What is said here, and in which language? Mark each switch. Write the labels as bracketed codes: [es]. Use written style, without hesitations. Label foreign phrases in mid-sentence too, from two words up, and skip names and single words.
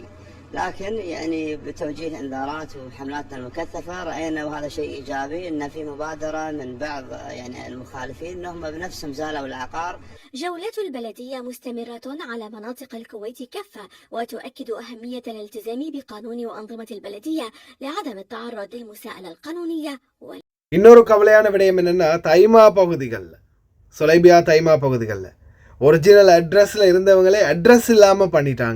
[ar] لكن يعني بتوجيه انذارات وحملاتنا المكثفة رأينا وهذا شيء إيجابي أن في مبادرة من بعض يعني المخالفين أنهم بنفسهم زالوا العقار. جولة البلدية مستمرة على مناطق الكويت كافة، وتؤكد أهمية الالتزام بقانون وأنظمة البلدية لعدم التعرض للمساءلة القانونية. [ta] இன்னொரு கவலையான விடயம் என்னென்னா, தைமா பகுதிகளில், சொலைபியா தைமா பகுதிகளில் [en] original address [ta] இருந்தவங்களே அட்ரஸ் இல்லாமல் பண்ணிட்டாங்க.